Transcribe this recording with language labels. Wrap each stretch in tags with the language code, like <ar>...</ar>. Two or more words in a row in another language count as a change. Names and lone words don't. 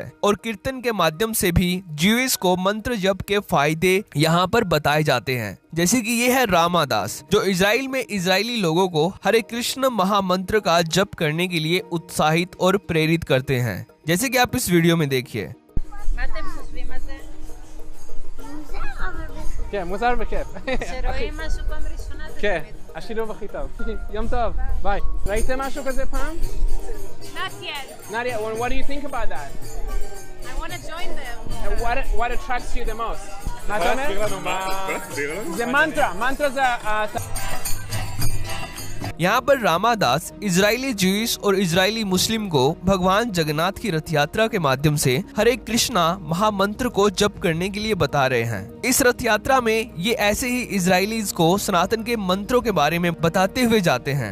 <hi>और कीर्तन के माध्यम से भी ज्यूइश को मंत्र जप के फायदे यहाँ पर बताए जाते हैं। जैसे कि ये है रामादास, जो इजराइल में इजरायली लोगों को हरे कृष्ण महामंत्र का जप करने के लिए उत्साहित और प्रेरित करते हैं, जैसे कि आप इस वीडियो में देखिए।</hi> <he>כן, מוזר וכיף. שרואים משהו פעם ראשונה זה כן, תמיד. השילוב הכי טוב. יום טוב, ביי. ראיתם משהו כזה פעם?</he> <en>Not yet. Nadia, what do you think about that? I want to join them. What attracts you the most?</en> <he>מה אתה אומר? זה מנטרה, מנטרה זה...</he> <hi>यहाँ पर रामादास इजरायली ज्यूइश और इजरायली मुस्लिम को भगवान जगन्नाथ की रथ यात्रा के माध्यम से हरे कृष्णा महामंत्र को जप करने के लिए बता रहे हैं। इस रथ यात्रा में ये ऐसे ही इजरायलीज को सनातन के मंत्रों के बारे में बताते हुए जाते हैं।</hi>